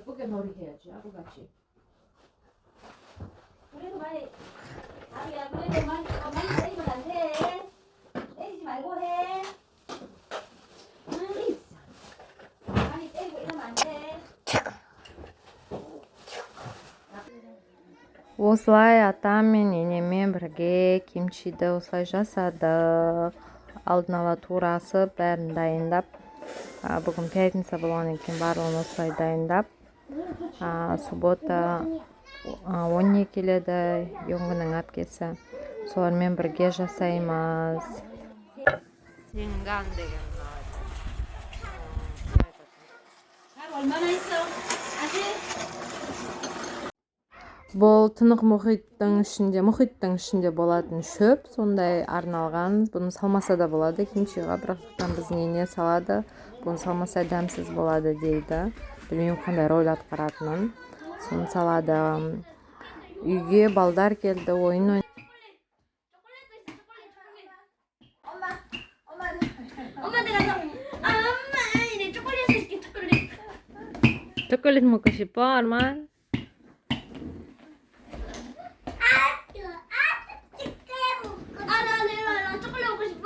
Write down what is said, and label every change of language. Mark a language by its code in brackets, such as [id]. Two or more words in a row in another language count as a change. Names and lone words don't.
[ko] 놀이해야지 아구같이. 그래도 많이 아니야 그래도 많이 때리면 안 돼. 때리지 말고 해. 많이 때리고 이러면 안 돼. [kk] Осылай атаммен енемен бірге кимчиді осылай жасадық. Алдын ала тура асып, бәрін дайындап. Бүгін пятница болған екен, барлығын осылай дайындап. Суббота 12 келеді, Йоңғының әпкесі. Солармен бірге жасаймыз. Сенган деген [ko] 얼마나 있어? 아직? [kk] Бұл тынық мұхиттың ішінде болатын шөп, сондай арналған. Бұны салмаса да болады кимчиға, бірақтан біздің ене салады. Бұны салмаса дәмсіз болады дейді. Білмеймін қандай рөл атқаратынын. Соны салады. Үйге балдар келді, ойын ойнайды. [ko] 엄마 내가 엄마 이제 초콜릿 줄게 초콜릿. 초콜릿 먹고 싶어, 아르만? 나 초콜릿 먹고 싶어.